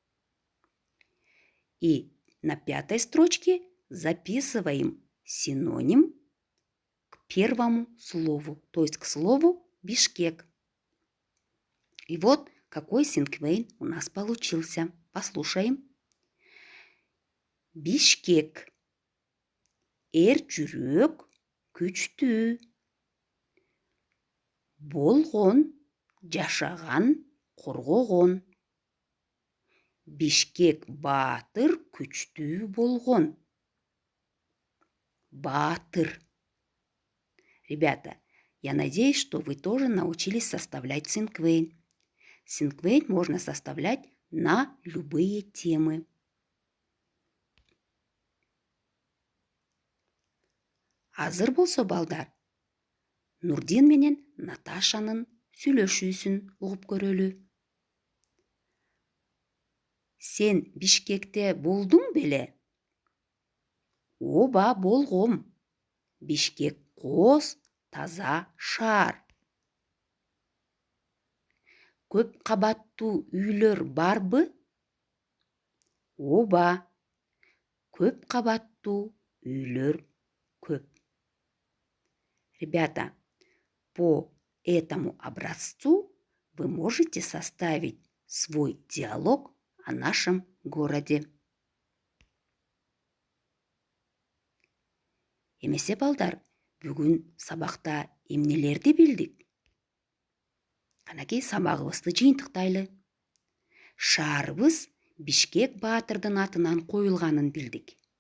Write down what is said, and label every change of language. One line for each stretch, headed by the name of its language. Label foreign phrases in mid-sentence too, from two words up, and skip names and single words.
Russian: И на 5-й строчке записываем синоним к первому слову, то есть к слову Бишкек. И вот какой синквейн у нас получился. Послушаем. Бишкек.
Kyrgyz: Жүрек күчтүү. Болгон, жашаган, коргогон. Бишкек баатыр күчтүү болгон. Баатыр.
Russian: Ребята, я надеюсь, что вы тоже научились составлять синквейн. Синквейн можно составлять на любые темы.
Kyrgyz: Азыр болсо, балдар, Нурдин менен Наташанын сүйлөшүүсүн угуп көрөлү. Сен Бишкекте болдуң беле? Оба, болгом. Бишкек коз, таза шаар. Көп кабаттуу үйлөр барбы? Оба, көп кабаттуу үйлөр көп.
Russian: Ребята, по этому образцу вы можете составить свой диалог о нашем городе.
Kyrgyz: Эмесе, балдар, бүгүн сабакта эмнелерди билдик? Канакей сабагыбызды жыйынтыктайлы. Шаарыбыз Бишкек баатырдын атынан коюлганын билдик.